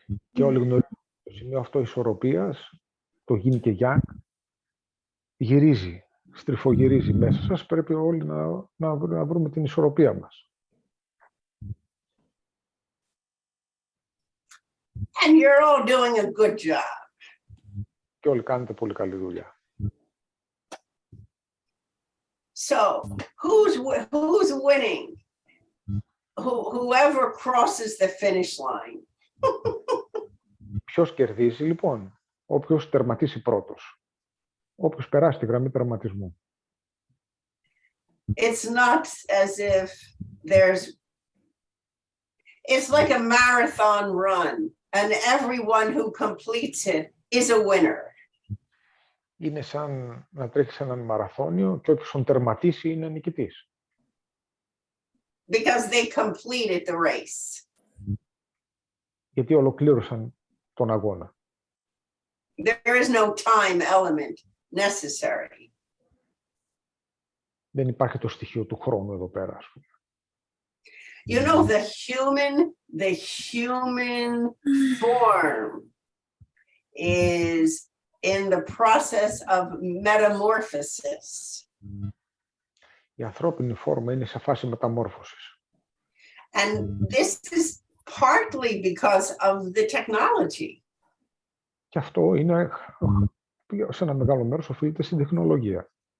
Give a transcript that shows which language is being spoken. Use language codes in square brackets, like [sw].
[el] Και όλοι γνωρίζουν το σημείο αυτό ισορροπίας, το yin και yang, γυρίζει, στριφογυρίζει μέσα σας. Πρέπει όλοι να βρούμε την ισορροπία μας. [en] And you're all doing a good job. [el] Και όλοι κάνετε πολύ καλή δουλειά. [en] So who's winning? Whoever crosses the finish line. [el] Ποιος κερδίζει, λοιπόν? Όποιος τερματίσει πρώτος. Όποιος περάσει τη γραμμή τερματισμού. [en] It's not as if it's like a marathon run, and everyone who completes it is a winner. [el] Είναι σαν να τρέχεις έναν μαραθώνιο και όποιος τον τερματίσει είναι νικητής. [en] Because they completed the race. [el] Γιατί ολοκλήρωσαν τον αγώνα. [en] There is no time element necessary. [el] Δεν υπάρχει το στοιχείο του χρόνου εδώ πέρα, ας πούμε. [en] You know, the human form is in the process of metamorphosis. [el] Η ανθρώπινη φόρμα είναι σε φάση μεταμόρφωσης. [en] And this is partly because of the technology. [el] Και αυτό είναι, σε ένα μεγάλο μέρος, οφείλεται στην τεχνολογία.